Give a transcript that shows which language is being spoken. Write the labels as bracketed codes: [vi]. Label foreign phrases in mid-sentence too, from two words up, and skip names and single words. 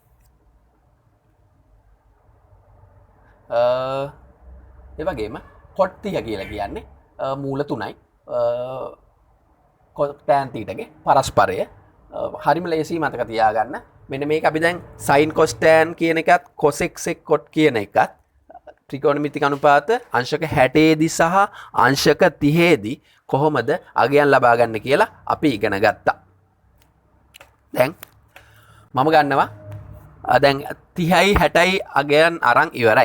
[si] ඒ වගේම cot 30 කියලා කියන්නේ මූල 3යි. tan thetaගේ පරස්පරය හරිම ලේසි මතක තියාගන්න. මෙන්න මේක අපි දැන් [en] sin cos tan [si] කියන එකත් [en] cosec sec cot [si] කියන එකත් ත්‍රිකෝණමිතික අනුපාත අංශක 60 දී සහ අංශක 30 දී කොහොමද අගයන් ලබා ගන්න කියලා අපි ඉගෙන ගත්තා. දැන් මම ගන්නවා දැන් 30යි 60යි අගයන් අරන් ඉවරයි.